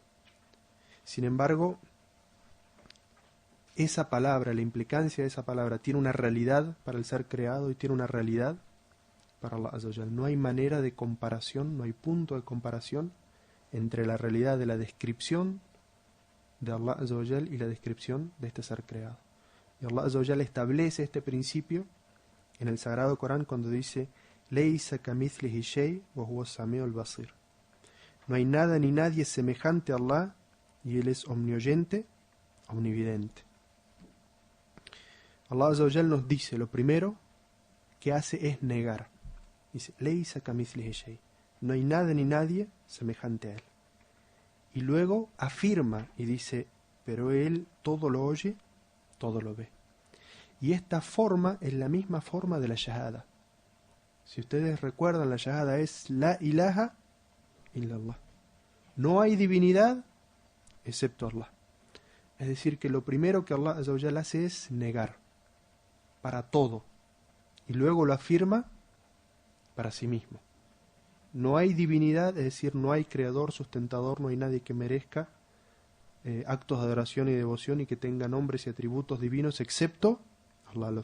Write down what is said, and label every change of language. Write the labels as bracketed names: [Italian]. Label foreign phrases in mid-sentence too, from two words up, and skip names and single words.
[Spanish] Sin embargo, esa palabra, la implicancia de esa palabra, tiene una realidad para el ser creado y tiene una realidad para Allah [Arabic] عز وجل. [Spanish] No hay manera de comparación, no hay punto de comparación entre la realidad de la descripción de Allah [Arabic] عز وجل [Spanish] y la descripción de este ser creado. Y Allah [Arabic] عز وجل [Spanish] establece este principio en el Sagrado Corán cuando dice [Arabic] ليس كمثله شيء وهو السميع البصير. [Spanish] No hay nada ni nadie semejante a Allah y Él es omnioyente, omnividente. Allah [Arabic] عز وجل [Spanish] nos dice, lo primero que hace es negar. [Arabic] Dice, ليس كمثله شيء. [Spanish] No hay nada ni nadie semejante a Él. Y luego afirma y dice, pero Él todo lo oye, todo lo ve. Y esta forma es la misma forma de la shahada. Si ustedes recuerdan, la shahada es [Arabic] لا إله إلا الله. [Spanish] No hay divinidad excepto Allah. Es decir, que lo primero que Allah [Arabic] عز وجل [Spanish] hace es negar para todo. Y luego lo afirma para sí mismo. No hay divinidad, es decir, no hay creador, sustentador, no hay nadie que merezca actos de adoración y devoción y que tenga nombres y atributos divinos, excepto Allah.